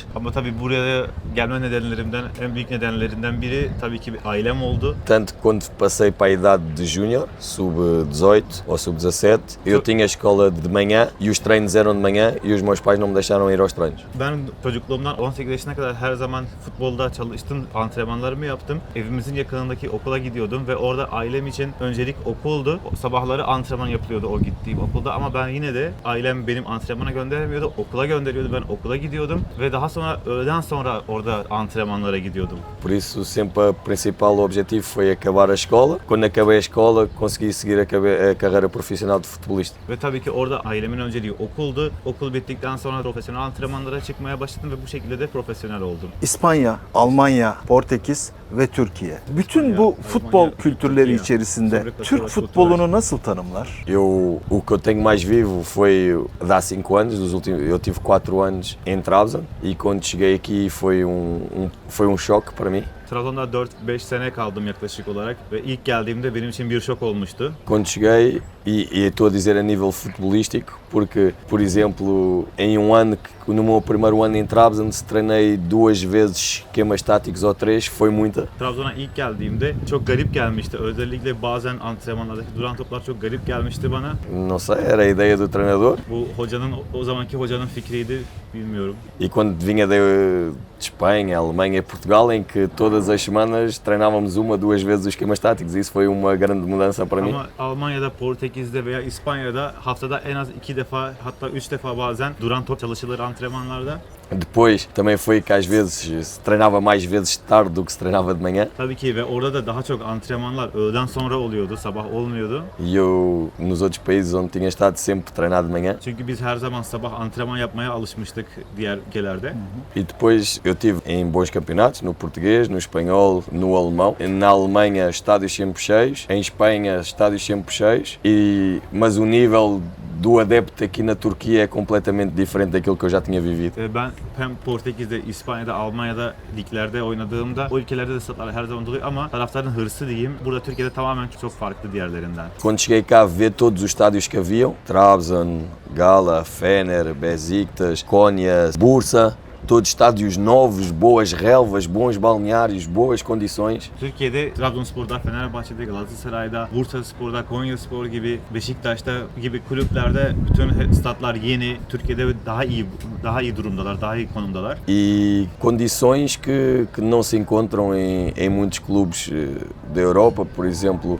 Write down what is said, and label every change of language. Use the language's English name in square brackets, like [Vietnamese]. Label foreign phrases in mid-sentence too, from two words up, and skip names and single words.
[Turkish] Ama tabii buraya gelme nedenlerimden en büyük nedenlerinden biri tabii ki ailem oldu. [Portuguese] Tanto que quando passei para a idade de júnior, sub-18 ou sub-17, eu tinha escola de manhã e os treinos eram de manhã e os meus pais não me deixaram ir aos treinos. [Turkish] Ben çocukluğumdan 18 yaşına kadar her zaman futbolda çalıştım, antrenmanlarımı yaptım. Evimizin yakınındaki okula gidiyordum ve orada ailem için öncelik okuldu. Sabahları antrenman yapılıyordu o gittiğim okulda ama ben yine de ailem benim antrenmana göndermiyordu, okula gönderiyordu. Ben okula gidiyordum ve daha sonra öğleden sonra orada antrenmanlara gidiyordum. [Portuguese] Por isso sempre o principal objetivo foi acabar a escola. Quando acabei a escola consegui seguir a carreira profissional de futebolista. [Turkish] Ve tabii ki orada ailemin önceliği okuldu. Okul bittikten sonra profesyonel antrenmanlara çıkmaya başladım ve bu şekilde de profesyonel oldum. İspanya, Almanya, Portekiz ve Türkiye. Bütün bu futbol kültürleri içerisinde Türk futbolunu nasıl tanımlar? [Portuguese] O que eu tenho mais vivo foi de há 5 anos, eu tive 4 anos em Trabzon e quando cheguei aqui foi um choque para mim. [Turkish] Trabzon'da 4-5 sene kaldım yaklaşık olarak ve ilk geldiğimde benim için bir şok olmuştu. [Portuguese] Quando cheguei, e estou a dizer a nível futebolístico, porque, por exemplo, em ano, no meu primeiro ano em Trabzon, se treinei 2 vezes esquemas táticos ou 3, foi muita. [Turkish] Trabzon'a ilk geldiğimde çok garip gelmişti. Özellikle bazen antrenmanlardaki duran toplar çok garip gelmişti bana. [Portuguese] Não sei, era a ideia do treinador. [Turkish] Bu hocanın, o zamanki hocanın fikriydi, bilmiyorum. [Portuguese] E quando vinha de Espanha, Alemanha e Portugal, em que todas as semanas treinávamos 1-2 vezes os esquemas táticos, isso foi uma grande mudança para mim. [Turkish] Ama Almanya'da, Portekiz'de veya İspanya'da haftada en az 2 defa hatta 3 defa bazen duran top çalışılır antrenmanlarda. [Portuguese] Depois também foi que às vezes se treinava mais vezes de tarde do que se treinava de manhã. [Turkish] Tabii ki ve orada da daha çok antrenmanlar öğleden sonra oluyordu, sabah olmuyordu. [Portuguese] E eu, nos outros países onde tinha estado, sempre treinar de manhã. [Turkish] Çünkü biz her zaman sabah antrenman yapmaya alışmıştık diğer ülkelerde. [Portuguese] E depois eu tive em bons campeonatos, no português, no espanhol, no alemão. Na Alemanha, estádios sempre cheios. Em Espanha, estádios sempre cheios. Mas o nível do adepto aqui na Turquia é completamente diferente daquilo que eu já tinha vivido. [Turkish] Ben hem Portekiz'de, İspanya'da, Almanya'da liglerde oynadığımda o ülkelerde de statlar her zaman doluyor ama taraftarın hırsı diyeyim burada Türkiye'de tamamen çok farklı diğerlerinden. [Portuguese] Quando cheguei cá a ver todos os estádios que haviam, Trabzon, Gala, Fener, Besiktas, Konya, Bursa, todos estádios novos, boas relvas, bons balneários, boas condições. [Turkish] Türkiye'de Trabzonspor'da, Fenerbahçe'de, Galatasaray'da, Bursaspor'da, Konyaspor gibi, Beşiktaş'ta gibi kulüplerde bütün statlar yeni. Türkiye'de daha iyi durumdalar, daha iyi konumdalar. [Portuguese] E condições que não se encontram em muitos clubes da Europa, por exemplo.